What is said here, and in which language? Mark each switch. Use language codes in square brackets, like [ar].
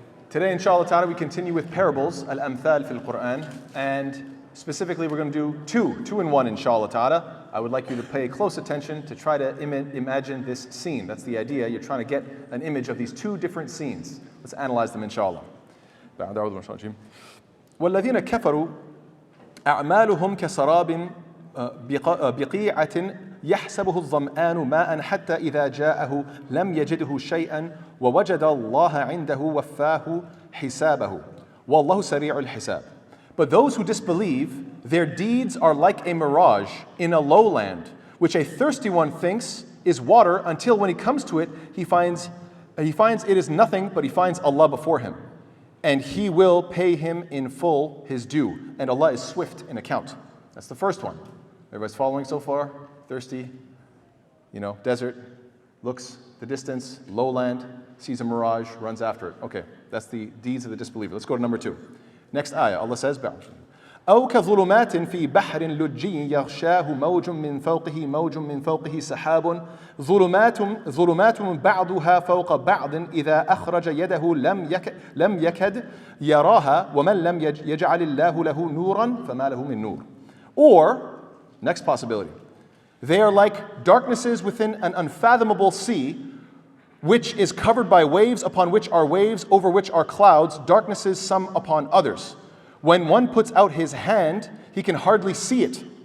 [en] Today, inshallah ta'ala, we continue with parables, [ar] al-amthal fil Quran, [en] and specifically we're going to do two in one, inshallah ta'ala. I would like you to pay close attention to try to imagine this scene. That's the idea. You're trying to get an image of these two different scenes. Let's analyze them, inshallah. [ar] وَالَّذِينَ كَفَرُوا أَعْمَالُهُمْ كَسَرَابٍ بقيعة يحسبه الظمآن ماء حتى إذا جاءه لم يجده شيئا ووجد الله عنده وفاه حسابه والله سريع الحساب. [en] But those who disbelieve, their deeds are like a mirage in a lowland, which a thirsty one thinks is water until when he comes to it, he finds it is nothing, but he finds Allah before him. And he will pay him in full his due. And Allah is swift in account. That's the first one. Everybody's following so far? Thirsty, desert, looks the distance, lowland, sees a mirage, runs after it. Okay, that's the deeds of the disbeliever. Let's go to number 2. Next ayah, Allah says, [ar] أو كظلمات في بحر لجي يغشاه موج من فوقه سحاب ظلمات بعضها فوق بعض إذا أخرج يده لم يكد يراها ومن لم يجعل الله له نورا فما له من نور. [en] Or, next possibility, they are like darknesses within an unfathomable sea, which is covered by waves upon which are waves, over which are clouds, darknesses some upon others. When one puts out his hand, he can hardly see it.